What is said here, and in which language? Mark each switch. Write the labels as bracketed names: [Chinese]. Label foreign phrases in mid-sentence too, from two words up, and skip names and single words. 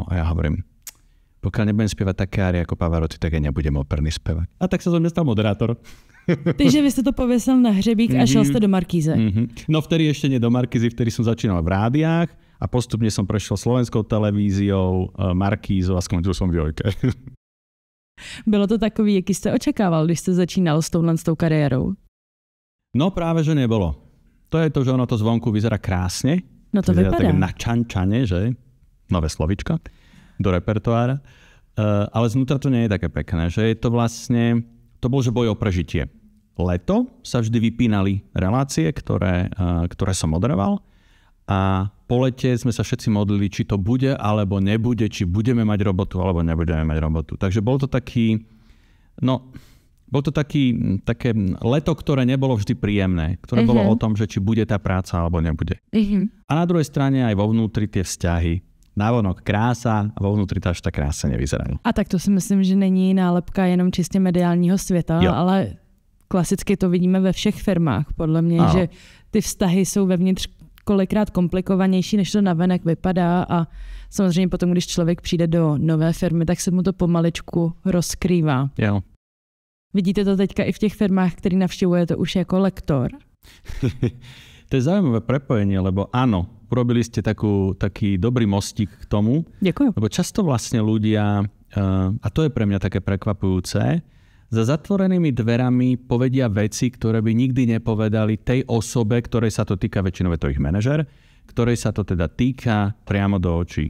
[Slovak] A ja hovorím, pokiaľ nebudem spievať také árie ako Pavarotti, tak ja nebudem operný spevák. A tak sa zo mňa stal moderátor. [Czech] Takže vy ste to pověsil na hřebík a šel ste do Markíze. [Slovak] No vtedy ešte nie do Markízy, vtedy som začínal v rádiách a postupne som prešiel Slovenskou televíziou, Markízou a skončil som v Jojke. [Czech] Bylo to takový, jaký jste očekával, když jste začínal s tou kariérou? [Slovak] No práve, že nebolo. To je to, že ono to zvonku vyzerá krásne. [Czech] No to vypadá. [Slovak] Také načančane, že? Nové slovička do repertoára. Ale znútra to nie je také pekné, že je to vlastne, to bol že boj o prežitie. Leto sa vždy vypínali relácie, ktoré som moderoval a po lete sme sa všetci modlili, či to bude alebo nebude, či budeme mať robotu alebo nebudeme mať robotu. Takže bol to také leto, ktoré nebolo vždy príjemné, ktoré bolo o tom, že či bude tá práca alebo nebude. A na druhej strane aj vo vnútri tie vzťahy. Návonok krása a vo vnútri to až tak krásne nevyzerajú. [Czech] A tak to si myslím, že není nálepka jenom čistě mediálního světa, ale klasicky to vidíme ve všech firmách. Podle mě, že ty vztahy jsou vevnitř kolikrát komplikovanější, než to navenek vypadá a samozřejmě potom, když člověk přijde do nové firmy, tak se mu to pomaličku rozkrývá. Jo. Vidíte to teďka i v těch firmách, který navštěvujete už jako lektor? [Slovak] To je zaujímavé prepojenie, lebo áno, urobili ste taký dobrý mostík k tomu. Ďakujem. Lebo často vlastne ľudia, a to je pre mňa také prekvapujúce, za zatvorenými dverami povedia veci, ktoré by nikdy nepovedali tej osobe, ktorej sa to týka, väčšinou je to ich manažer, ktorej sa to teda týka priamo do očí.